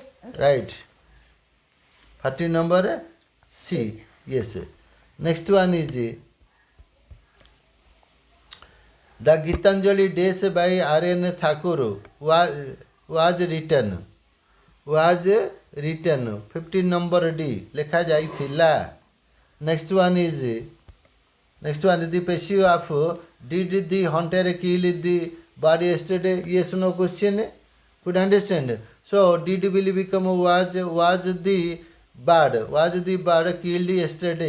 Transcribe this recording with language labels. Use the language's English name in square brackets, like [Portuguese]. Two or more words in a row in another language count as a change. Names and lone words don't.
[English] Right. 14 number C. Yes. Next one is the Gitanjali Days by R.N. Thakur was written. Was written. 15 number D. [Odia] ଲେଖା ଯାଇଥିଲା. [English] Next one is the passive of did the hunter kill the bird yesterday? Yes, no question. Could understand. So did will become was the bird killed yesterday?